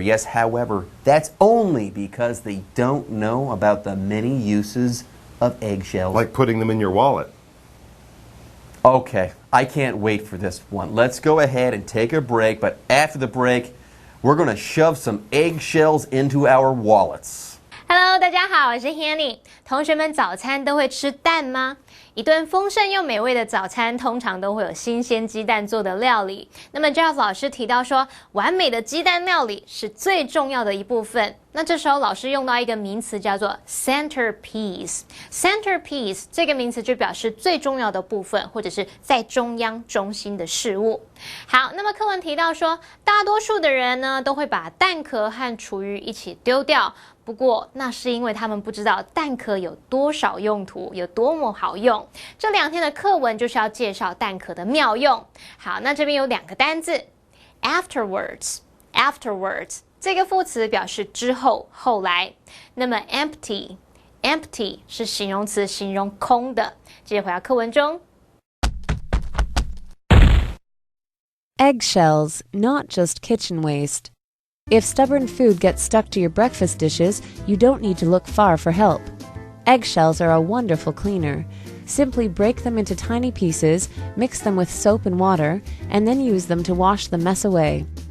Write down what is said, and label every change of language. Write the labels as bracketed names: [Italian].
[English] Yes, however, that's only because they don't know about the many uses of eggshells. Like putting them in your wallet. Okay, I can't wait for this one. Let's go ahead and take a break, but after the break, we're going to shove some eggshells into our wallets. [Chinese] Hello， 大家好，我是 Hanny。同学们早餐都会吃蛋吗？一顿丰盛又美味的早餐，通常都会有新鲜鸡蛋做的料理。那么 Jeff 老师提到说，完美的鸡蛋料理是最重要的一部分。那这时候老师用到一个名词叫做 centerpiece。centerpiece 这个名词就表示最重要的部分，或者是在中央中心的事物。好，那么课文提到说，大多数的人呢都会把蛋壳和厨余一起丢掉。不过，那是因为他们不知道蛋壳有多少用途，有多么好用。这2天的课文就是要介绍蛋壳的妙用。好，那这边有2个单字 ，afterwards。afterwards 这个副词表示之后、后来。那么 empty 是形容词，形容空的。接着回到课文中。 [English] Eggshells, not just kitchen waste. If stubborn food gets stuck to your breakfast dishes, you don't need to look far for help. Eggshells are a wonderful cleaner. Simply break them into tiny pieces, mix them with soap and water, and then use them to wash the mess away.